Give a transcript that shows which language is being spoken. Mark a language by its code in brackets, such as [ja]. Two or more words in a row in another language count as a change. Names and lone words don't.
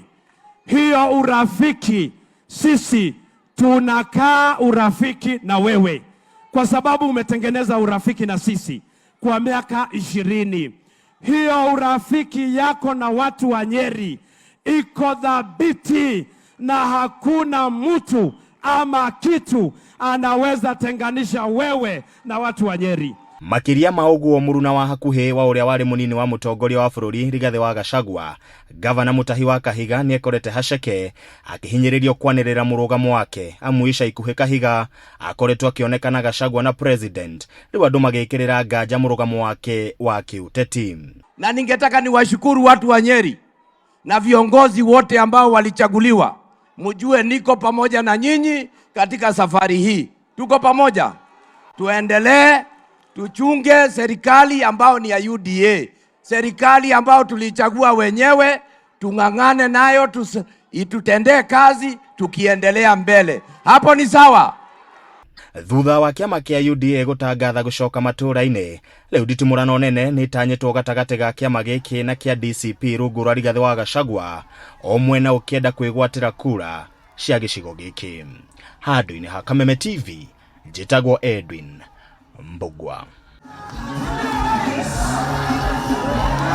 [sw] Hiyo urafiki sisi tunakaa urafiki na wewe kwa sababu umetengeneza urafiki na sisi kwa miaka 20. Hiyo urafiki yako na watu wa Nyeri iko dhabiti na hakuna mtu ama kitu anaweza tenganisha wewe na watu wa Nyeri. [ki] Makiria maũguo mũruna wa hakuhĩ wa ũrĩa warĩ mũnini wa mũtongoria wa bũrũri Rigathĩ wa Gachagua, gavana Mutahi wa Kahiga nĩekorete haceke akĩhinyĩrĩrio kwanĩrĩra mũrũgamo wake, amu ica ikuhĩ Kahiga akoretwo akĩonekana Gachagua na president rĩu andũ magĩkĩrĩra nganja mũrũgamo wake wa kiũteti. [sw] Na ningetaka niwashukuru watu wa Nyeri na viongozi wote ambao walichaguliwa. Mjue niko pamoja na nyinyi katika safari hii. Tuko pamoja. Tuendelee, tuchunge serikali ambao ni ya UDA. Serikali ambao tulichagua wenyewe, tung'ang'ane nayo, itutendee kazi tukiendelea mbele. Hapo ni sawa. [ki] Thutha wa kĩama kĩa UDA gũtangatha gũcoka matũũra-inĩ, rĩu nditimũrano nene nĩ itanyĩtwo gatagatĩ ga kĩama gĩkĩ na kĩa DCP rungu rwa Rigathĩ wa Gachagua, o mwena ũkĩenda kwĩgwatĩra kura cia gĩcigo gĩkĩ. Handũ-inĩ ha Kameme TV, njĩtagwo Edwin Mbugua.